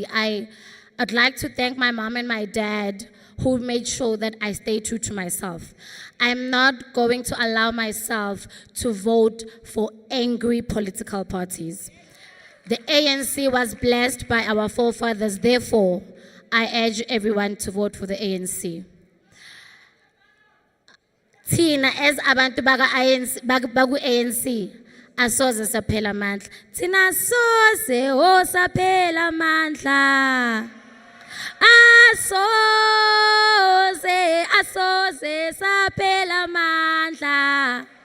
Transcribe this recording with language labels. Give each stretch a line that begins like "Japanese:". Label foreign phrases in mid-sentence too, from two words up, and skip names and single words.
English: I'd like to thank my mom and my dad who made sure that I stay true to myself. I'm not going to allow myself to vote for angry political parties. The ANC was blessed by our forefathers, therefore, I urge everyone to vote for the ANC.
Zulu: Thina as abantu baku-ANC asoze saphela amandla. Thina soze saphela amandla. Asoze saphela amandla.